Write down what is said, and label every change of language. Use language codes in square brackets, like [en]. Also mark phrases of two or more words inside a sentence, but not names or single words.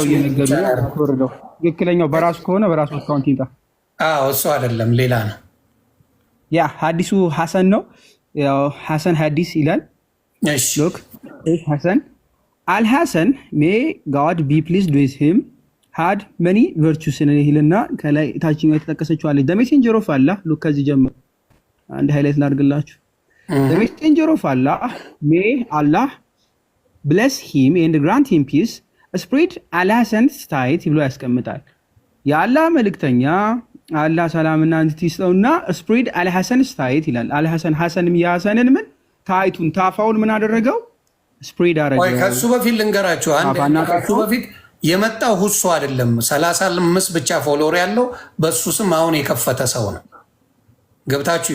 [am] ትክክለኛው በራሱ ከሆነ በራሱ አካውንት ይምጣ። እሱ አይደለም፣ ሌላ ነው። ያ ሀዲሱ ሐሰን ነው። ያው ሐሰን ሀዲስ ይላል። [en] look Hasan al-Hasan may God be pleased with him had many virtues [am] ይልና ከላይ ታችኛው የተጠቀሰችው አለ [en] the messenger of Allah [am] ሉክ ከዚህ ጀምሮ አንድ ሃይላይት ላድርግላችሁ [en] the messenger of Allah may Allah bless him and grant him peace spread Al-Hasan's state [am] ብሎ ያስቀምጣል። የአላህ መልእክተኛ አላህ ሰላምና እንት ይስጠውና [en] spread Al-Hasan's state [am] ይላል። አልሐሰን ሐሰንም የሐሰንን ምን ታይቱን ታፋውን ምን አደረገው? ስፕሬድ አደረገው። ወይ ከሱ በፊት ልንገራችሁ ከሱ በፊት የመጣው ሁሱ አይደለም። 35 ብቻ ፎሎወር ያለው በሱ ስም አሁን የከፈተ ሰው ነው። ገብታችሁ